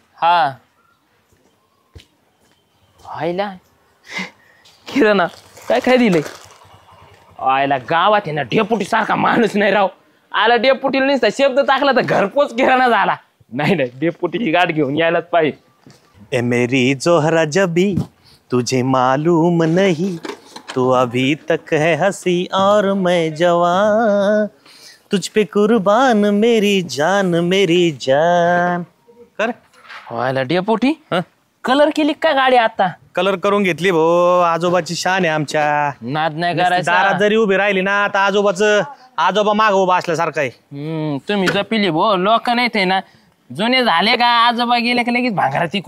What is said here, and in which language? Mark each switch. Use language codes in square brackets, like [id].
[mr] हा आईला किराणा काय काय दिलंय. आयला गावात आहे ना डेपुटी सारखा माणूस नाही राव. आला डेपुटीला नुसता शब्द टाकला तर घरपोच किराणा झाला. नाही डेपुटीची गाठ घेऊन यायलाच पाहिजे. [hi] ए मेरी जोहरा जबी तुझे मालूम नहीं तू अभी तक है हंसी और मैं जवान तुझ पे कुर्बान मेरी जान कर. [mr] व्हायला डेपुटी कलर केली का गाडी आता. कलर करून घेतली भाऊ. आजोबाची शान आहे आमच्या. नाद नाही करायचा. दारात जरी उभी राहिली ना आता आजोबा माग उभा असल्यासारखं आहे. तुम्ही जपिली भो लोक नाही ते ना जुने झाले का आजोबा गेले का लगेच भांगराची.